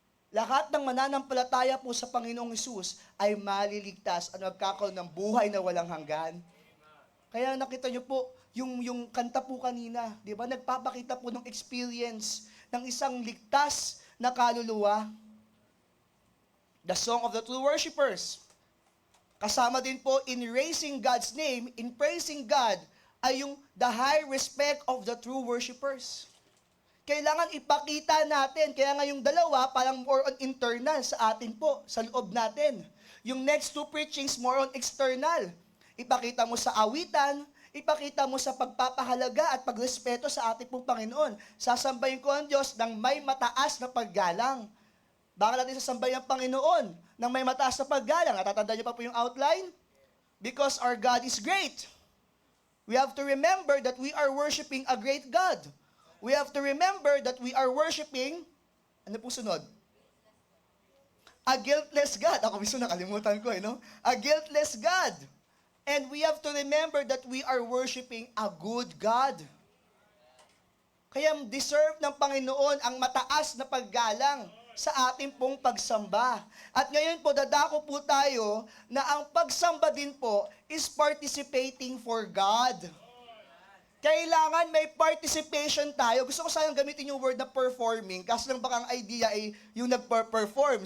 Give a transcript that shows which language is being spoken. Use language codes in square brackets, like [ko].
[tl] Lahat ng mananampalataya po sa Panginoong Hesus ay maliligtas at magkakaroon ng buhay na walang hanggan. Kaya nakita niyo po, yung kanta po kanina, di ba? Nagpapakita po ng experience ng isang ligtas na kaluluwa. [en] The Song of the True Worshipers. [tl] Kasama din po [en] in raising God's name, in praising God, [tl] ay yung [en] the high respect of the true worshipers. [tl] Kailangan ipakita natin, kaya nga yung dalawa parang more on internal sa atin po, sa loob natin. Yung next 2 preachings more on external. Ipakita mo sa awitan, ipakita mo sa pagpapahalaga at pagrespeto sa ating pong Panginoon. Sasambahin ko ang Diyos ng may mataas na paggalang. Baka natin sasambahin ang Panginoon ng may mataas na paggalang. Natatanda niyo pa po yung outline? [en] Because our God is great. We have to remember that we are worshiping a great God. We have to remember that we are worshiping, [tl] ano po sunod? [en] A guiltless God. [tl] Ako mismo nakalimutan ko, no? [en] A guiltless God. And we have to remember that we are worshiping a good God. [tl] Kaya deserve ng Panginoon ang mataas na paggalang sa ating pong pagsamba. At ngayon po, dadako po tayo na ang pagsamba din po [en] is participating for God. [tl] Kailangan may participation tayo. Gusto ko sayang gamitin yung word na performing, kasi lang baka ang idea ay yung nag-perform.